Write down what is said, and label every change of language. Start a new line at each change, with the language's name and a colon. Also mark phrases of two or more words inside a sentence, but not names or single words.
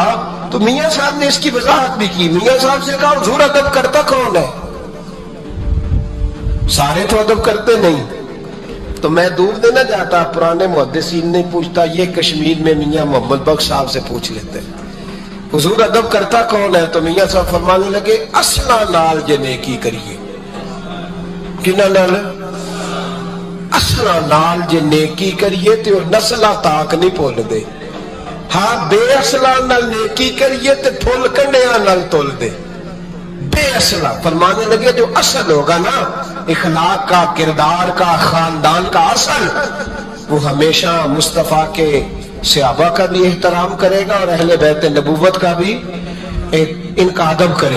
Urdu: تو میاں صاحب نے اس کی وضاحت بھی کی، میاں صاحب سے کہا حضور ادب کرتا کون ہے؟ سارے تو ادب کرتے نہیں۔ تو میں دور دینا جاتا، پرانے محدثین نہیں پوچھتا، یہ کشمیر میں میاں محمد بخش صاحب سے پوچھ لیتے حضور ادب کرتا کون ہے؟ تو میاں صاحب فرمانے لگے
Punjabi: اصلہ نال جے نیکی کریے۔ کنہ نال؟ اصلہ نال جے نیکی کریے تو نسلہ تاک نہیں پھول دے، ہاں بے اصلہ نال نیکی کریے تو پھول کنڈیاں نال تول دے۔
Urdu: بے اصلہ فرمانے لگے جو اصل ہوگا نا اخلاق کا، کردار کا، خاندان کا اصل، وہ ہمیشہ مصطفیٰ کے صحابہ کا بھی احترام کرے گا اور اہل بیت نبوت کا بھی ان کا ادب کرے۔